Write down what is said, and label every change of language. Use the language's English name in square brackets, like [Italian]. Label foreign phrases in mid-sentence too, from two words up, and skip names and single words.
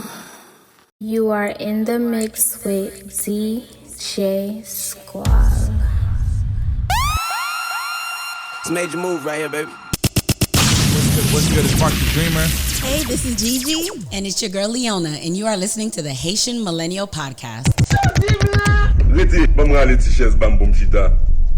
[English] You are in the mix with DJ Squall. It's a major move right here, baby. What's good? It's Marc the Dreamer. Hey, this is Gigi, and it's your girl Leona, and you are listening to the Haitian Millennial Podcast. [Haitian Creole] Leti, bam rale ti ches bam boum chita.